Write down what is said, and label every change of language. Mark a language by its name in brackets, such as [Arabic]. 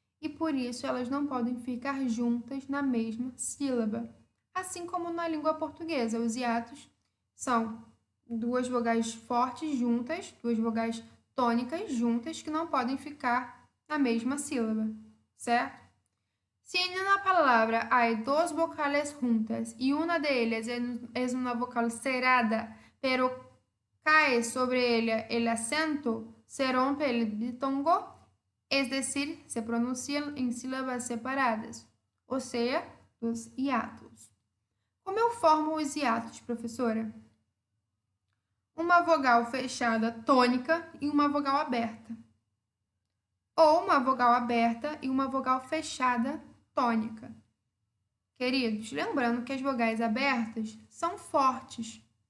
[Portuguese] E por isso elas não podem ficar juntas na mesma sílaba. Assim como na língua portuguesa, os hiatos são duas vogais fortes juntas, duas vogais tônicas juntas, que não podem ficar na mesma sílaba, certo? [Spanish] Si en una palabra hay dos vocales juntas y una de ellas es una vocal cerrada, pero cae sobre ella el acento, se rompe el ditongo, es decir, se pronuncian en sílabas separadas, [Portuguese] ou seja, os hiatos. Como eu formo os hiatos, professora? Uma vogal fechada tônica e uma vogal aberta. Ou uma vogal aberta e uma vogal fechada tônica. Queridos, lembrando que as vogais abertas são fortes.